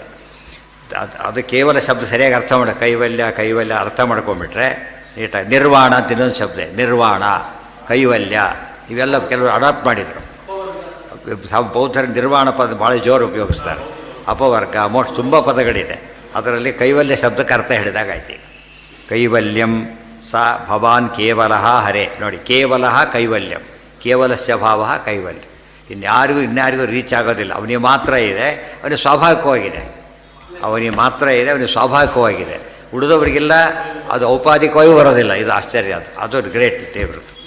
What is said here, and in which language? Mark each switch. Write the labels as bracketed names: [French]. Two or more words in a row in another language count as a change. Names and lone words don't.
[Kannada] ಅದು ಕೇವಲ ಶಬ್ದ ಸರಿಯಾಗಿ ಅರ್ಥ ಮಾಡ, ಕೈವಲ್ಯ ಅರ್ಥ ಮಾಡ್ಕೊಂಬಿಟ್ರೆ ನೀಟಾಗಿ. ನಿರ್ವಾಣ ಅಂತ ಇನ್ನೊಂದು ಶಬ್ದ, ನಿರ್ವಾಣ, ಕೈವಲ್ಯ, ಇವೆಲ್ಲ ಕೆಲವರು ಅಡಾಪ್ಟ್ ಮಾಡಿದರು. ಬೌದ್ಧರ ನಿರ್ವಾಣ ಪದ ಭಾಳ ಜೋರು ಉಪಯೋಗಿಸ್ತಾರೆ. ಅಪವರ್ಗ, ಮೋಕ್ಷ, ತುಂಬ ಪದಗಳಿದೆ. ಅದರಲ್ಲಿ ಕೈವಲ್ಯ ಶಬ್ದಕ್ಕೆ ಅರ್ಥ ಹಿಡಿದಾಗಾಯ್ತು. [Sanskrit] ಕೈವಲ್ಯಂ ಸ ಭವಾನ್ ಕೇವಲ ಹರೇ. ನೋಡಿ, ಕೇವಲ ಕೈವಲ್ಯಂ, ಕೇವಲಸ್ಯ ಭಾವ ಕೈವಲ್ಯ. [Kannada] ಇನ್ಯಾರಿಗೂ ರೀಚ್ ಆಗೋದಿಲ್ಲ. ಅವನಿಗೆ ಮಾತ್ರ ಇದೆ, ಅವನಿಗೆ ಸ್ವಾಭಾವಿಕವಾಗಿದೆ. ಅವನಿಗೆ ಮಾತ್ರ ಇದೆ, ಅವನಿಗೆ ಸ್ವಾಭಾವಿಕವಾಗಿದೆ. ಉಳಿದವರಿಗೆಲ್ಲ ಅದು ಔಪಾಧಿಕವಾಗಿ ಬರೋದಿಲ್ಲ. ಇದು ಆಶ್ಚರ್ಯ. ಅದು ಗ್ರೇಟ್ ದೇವರು.